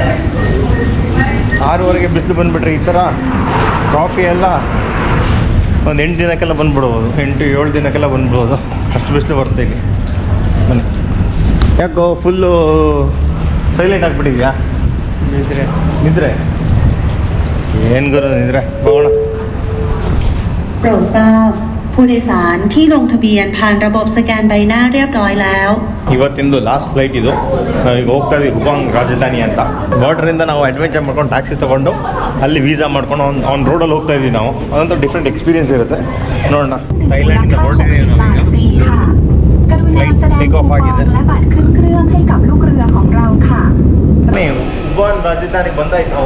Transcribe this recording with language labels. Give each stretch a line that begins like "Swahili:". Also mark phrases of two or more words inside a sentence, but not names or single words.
Kannada: 6:30ಗೆ ಬಿಸಿಲು ಬಂದುಬಿಟ್ರೆ ಈ ಥರ ಕಾಫಿ ಎಲ್ಲ ಒಂದು 8 ದಿನಕ್ಕೆಲ್ಲ ಬಂದ್ಬಿಡ್ಬೋದು, 8-7 ದಿನಕ್ಕೆಲ್ಲ ಬಂದ್ಬಿಡ್ಬೋದು, ಅಷ್ಟು ಬಿಸಿಲು ಬರುತ್ತೆ ಇಲ್ಲಿ. ಬನ್ನಿ. ಯಾಕೋ
English: full silent
Kannada: ಆಗಿಬಿಟ್ಟಿದ್ಯಾ? ನಿದ್ರೆ ಏನು ಗುರು ನಿದ್ರೆ? ಹೋಗೋಣ.
Thai: โปรดทราบผู้โดยสารที่ลงทะเบียนผ่านระบบสแกนใบหน้าเรียบร้อยแล้ว
Kannada: ಇವತ್ತಿಂದು
English: last flight
Kannada: ಇದು. ನಾವೀಗ ಹೋಗ್ತಾ ಇದ್ದೀವಿ ಹುಬಾಂಗ್ ರಾಜಧಾನಿ ಅಂತ. ಬಾರ್ಡ್ರಿಂದ ನಾವು ಅಡ್ವೆಂಚರ್ ಮಾಡ್ಕೊಂಡು ಟ್ಯಾಕ್ಸಿ ತೊಗೊಂಡು ಅಲ್ಲಿ ವೀಸಾ ಮಾಡ್ಕೊಂಡು ಆನ್ ರೋಡಲ್ಲಿ ಹೋಗ್ತಾ ಇದ್ದೀವಿ ನಾವು. ಅದಂತೂ
English: different experience
Kannada: ಇರುತ್ತೆ. ನೋಡೋಣ. ಥೈಲ್ಯಾಂಡಿಂದ ಹೊರಟಿದ್ದೀವಿ ನಾವೀಗ.
English: flight take off
Kannada: ಆಗಿದೆ. ಹುಬಾಂಗ್ ರಾಜಧಾನಿಗೆ ಬಂದಾಯ್ತು ನಾವು.